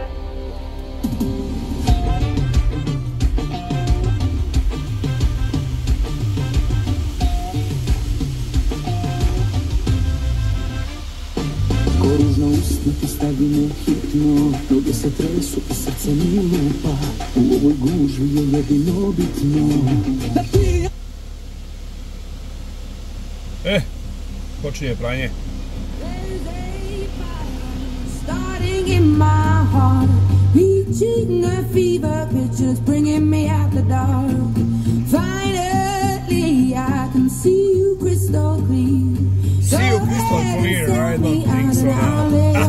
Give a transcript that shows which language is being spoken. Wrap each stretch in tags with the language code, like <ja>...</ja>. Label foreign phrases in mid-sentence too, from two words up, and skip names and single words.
<sr>Ko ružna usne ti stavi me hitno, noge se tresu i srce mi lupa. U ovoj gužvi je jedino bitno da ti... Počinje pranje.</sr> <en>Starting in my heart, reaching a fever pitch, it's bringing me out the dark. Finally, I can see you crystal clear. See you crystal clear, I don't think so now.</en>